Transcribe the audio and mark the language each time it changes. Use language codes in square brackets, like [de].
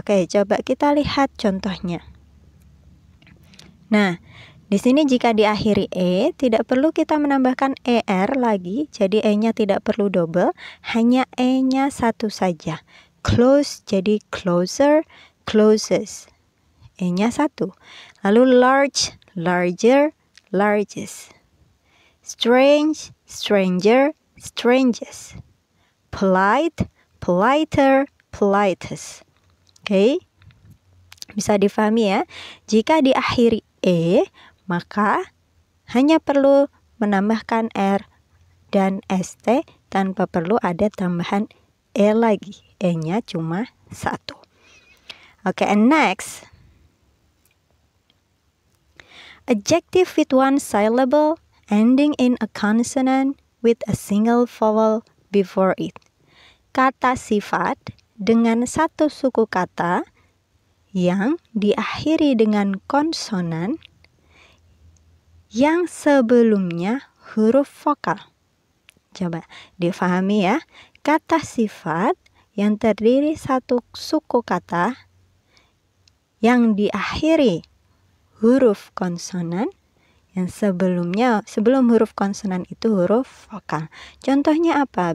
[id] Oke, coba kita lihat contohnya. Nah, di sini jika diakhiri e, tidak perlu kita menambahkan er lagi, jadi e-nya tidak perlu double, hanya e-nya satu saja. Close jadi closer, closest. E-nya satu. Lalu [en] large, larger, largest. Strange, stranger, strangest. Polite, politer, politest. [id] Oke. Bisa difahami ya. Jika diakhiri e, maka hanya perlu menambahkan r dan st tanpa perlu ada tambahan e lagi. E-nya cuma satu. Oke, [en] and next. Adjective with one syllable ending in a consonant with a single vowel before it. [id] Kata sifat dengan satu suku kata yang diakhiri dengan konsonan yang sebelumnya huruf vokal. Coba difahami ya. Kata sifat yang terdiri satu suku kata yang diakhiri huruf konsonan yang sebelum huruf konsonan itu huruf vokal. Contohnya apa?